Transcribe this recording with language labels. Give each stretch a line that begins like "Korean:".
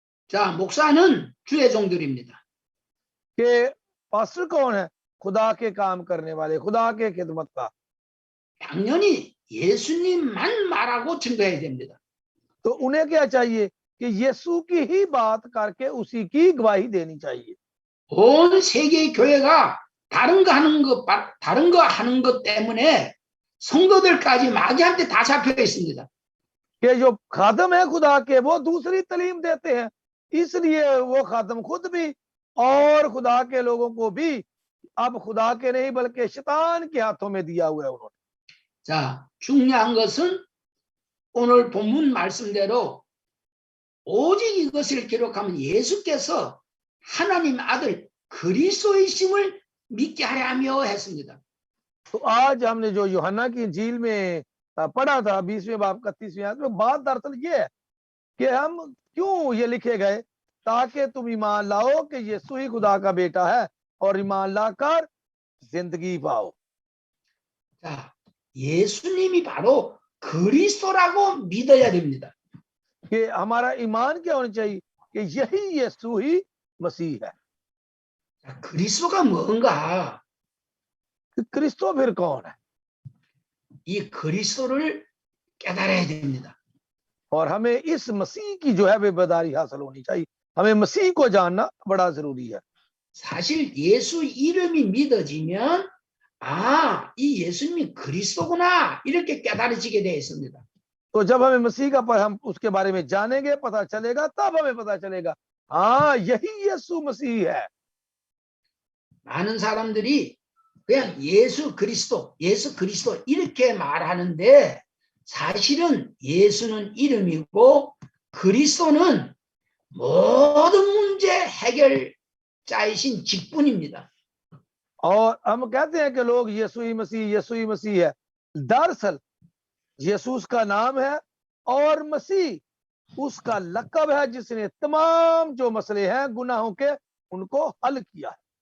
Korean: 자, 목사는 주의 종들입니다.
Hindi: कि पास्टर कौन है? खुदा के काम करने वाले, खुदा के खिदमत का।
Korean: 당연히 예수님만 말하고 증거해야 됩니다.
Hindi: तो उन्हें क्या चाहिए कि यीशु की ही बात करके उसी की गवाही देनी चाहिए।
Korean: 온 세계의 교회가 다른 거 하는 것 때문에 성도들까지 마귀한테 다 잡혀 있습니다.
Hindi: कि जो खादम है खुदा के वो दूसरी तालीम देते हैं, इसलिए वो खादम खुद भी और खुदा के लोगों को भी अब खुदा के नहीं बल्कि शैतान के हाथों में दिया हुआ है उन्होंने।
Korean: 자, 중요한 것은 오늘 본문 말씀대로 오직 이것을 기록하면 예수께서 하나님 아들 그리스도이심을 믿게 하려 하며 했습니다.
Hindi: तो आज हमने जो यूहन्ना की इंजील में पढ़ा था 20वें बाब 31वें आयत में, बात दरअसल ये है कि हम क्यों ये लिखे गए, ताकि तुम ईमान लाओ कि यीशु ही खुदा का बेटा है और ईमान लाकर जिंदगी पाओ।
Korean: 자, 예수님이 바로 그리스도라고 믿어야 됩니다.
Hindi: कि हमारा ईमान क्या होना चाहिए कि यही यीशु ही मसीह है।
Korean: 자, 그리스도가 뭔가?
Hindi: क्रिस्टो फिर कौन है?
Korean: 이 그리스도를 깨달아야 됩니다.
Hindi: और हमें इस मसीह की जो है बेबदारी हासिल होनी चाहिए, हमें मसीह को जानना बड़ा जरूरी है।
Korean: 사실 예수 이름이 믿어지면 아, 이 예수님이 그리스도구나 이렇게 깨달아지게 되어 있습니다.
Hindi: तो जब हमें मसीह का हम उसके बारे में जानेंगे, पता चलेगा, तब हमें पता चलेगा हाँ यही यीशु मसीह है।
Korean: 많은 사람들이 그냥 예수 그리스도 이렇게 말하는데 사실은 예수는 이름이고 그리스도는 모든 문제 해결자이신 직분입니다.
Hindi: और हम कहते हैं कि लोग यीशु ही मसीह है। दरअसल यीशु उसका नाम है और मसीह उसका लक़ब है जिसने तमाम जो मसले हैं गुनाहों के उनको हल किया है।